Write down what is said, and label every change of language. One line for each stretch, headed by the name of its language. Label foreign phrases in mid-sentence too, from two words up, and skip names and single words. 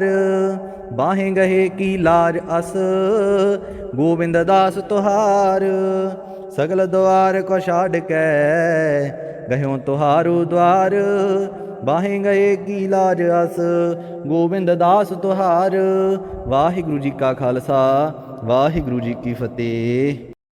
Braj: बाहें गहे की लाज अस गोविंद दास तुहार। सगल द्वार को छाड़ कै गयो तुहारो द्वार। बाहें गए की लाज अस गोविंद दास तुहार।
Punjabi: ਵਾਹਿਗੁਰੂ ਜੀ ਕਾ ਖ਼ਾਲਸਾ ਵਾਹਿਗੁਰੂ ਜੀ ਕੀ ਫ਼ਤਿਹ।